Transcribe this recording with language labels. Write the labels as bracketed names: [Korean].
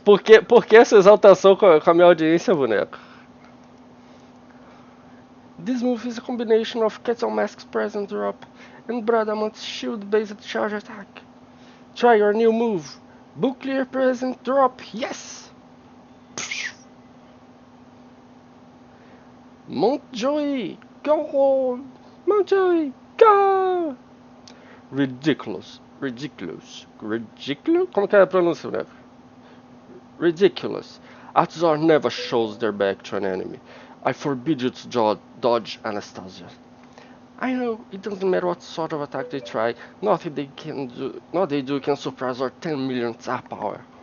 [Portuguese] Por que essa exaltação com a minha audiência, boneco? [English] This move is a combination of Kettle Mask's present drop and Bradamant's shield-based charge attack. Try your new move. Book clear present drop, yes! Montjoy, go on! Montjoy, go! Ridiculous. [Portuguese] Como que é a pronúncia, boneco? [English] Ridiculous. Atzar never shows their back to an enemy. I forbid you to dodge Anastasia. I know, it doesn't matter what sort of attack they try, nothing they do can surprise our 10 million Tsar power.